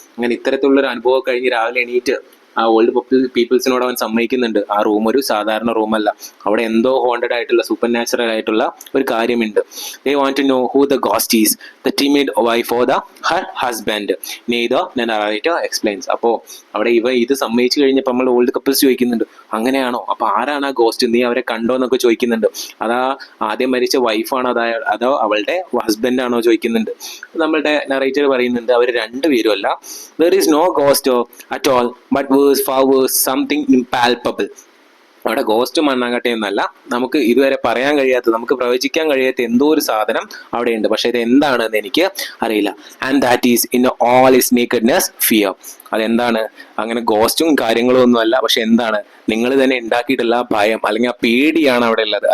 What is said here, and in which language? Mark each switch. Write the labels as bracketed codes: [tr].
[ml] അങ്ങനെ ഇത്തരത്തിലുള്ളൊരു അനുഭവം കഴിഞ്ഞ് രാവിലെ എണീറ്റ് ആ ഓൾഡ് പീപ്പിൾസിനോട് അവൻ സമ്മതിക്കുന്നുണ്ട്, ആ റൂം ഒരു സാധാരണ റൂമല്ല, അവിടെ എന്തോ ഹോണ്ടഡ് ആയിട്ടുള്ള സൂപ്പർ നാച്ചുറൽ ആയിട്ടുള്ള ഒരു കാര്യമുണ്ട്. [en] They want to know who the ghost is, the timid wife or her husband. Neither the narrator explains. [ml] അപ്പോൾ അവിടെ ഇത് സമ്മതിച്ചു കഴിഞ്ഞപ്പോൾ നമ്മൾ ഓൾഡ് കപ്പിൾസ് ചോദിക്കുന്നുണ്ട്, അങ്ങനെയാണോ, അപ്പൊ ആരാണ് ആ ഗോസ്റ്റ്, നീ അവരെ കണ്ടോ എന്നൊക്കെ ചോദിക്കുന്നുണ്ട്. അതാ ആദ്യം മരിച്ച വൈഫാണോ അതോ അവളുടെ ഹസ്ബൻഡ് ആണോ ചോദിക്കുന്നുണ്ട്. നമ്മളുടെ നറേറ്റർ പറയുന്നുണ്ട്, അവർ രണ്ടുപേരും അല്ല. [en] There is no ghost at all, but far worse, something impalpable. [ml] അവിടെ ഗോസ്റ്റ് മണ്ണാങ്കട്ടെ എന്നല്ല, നമുക്ക് ഇതുവരെ പറയാൻ കഴിയാത്ത, നമുക്ക് പ്രവചിക്കാൻ കഴിയാത്ത എന്തോ ഒരു സാധനം അവിടെയുണ്ട്. പക്ഷെ ഇത് എന്താണെന്ന് എനിക്ക് അറിയില്ല. [en] And that is in all is nakedness fear. [ml] അതെന്താണ്, അങ്ങനെ ഗോസ്റ്റും കാര്യങ്ങളും ഒന്നും അല്ല, പക്ഷെ എന്താണ്, നിങ്ങൾ തന്നെ ഉണ്ടാക്കിയിട്ടുള്ള ആ ഭയം അല്ലെങ്കിൽ ആ പേടിയാണ് അവിടെ ഉള്ളത്.